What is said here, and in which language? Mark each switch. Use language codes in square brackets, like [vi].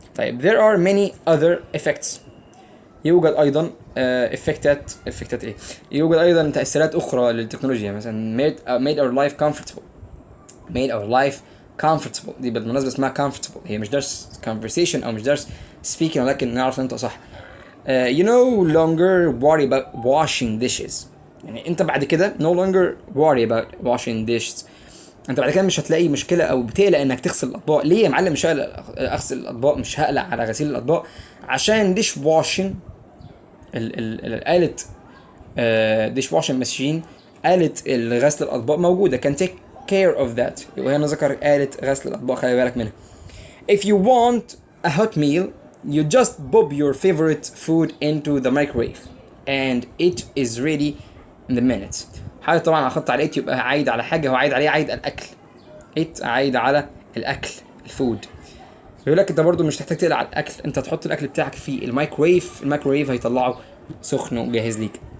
[en] طيب there are many other effects. [ar] يوجد ايضا افكتات ايه، يوجد ايضا تاثيرات اخرى للتكنولوجيا، مثلا [en] made our life comfortable. [ar] دي بالمناسبه اسمها comfortable، هي مش درس conversation او مش درس speaking، ولكن نعرف انت صح. [en] you no longer worry about washing dishes. [ar] يعني انت بعد كده [en] no longer worry about washing dishes. [ar] انت بعد كده مش هتلاقي مشكله او بتقلق انك تغسل الاطباق. ليه يا معلم مش هقلق اغسل الاطباق، مش هقلق على غسيل الاطباق؟ عشان ديش واشنج الآلة ديش واشنج ماشين، آلة غسل الأطباق موجودة، كان [en] take care of that. [ar] وهنا ذكر آلة غسل الأطباق، خلي بالك منها. [en] If you want a hot meal, you just pop your favorite food into the microwave and it is ready in the minutes. [ar] حاجة طبعا أخدت على it يبقى عايد على حاجة، هو عايد عليه عايد الأكل. it عايد على الأكل، الفود. بيقول لك انت برضو مش تحتاج تقلق على الاكل، انت تحط الاكل بتاعك في الميكرويف، الميكرويف هيطلعه سخن وجاهز ليك.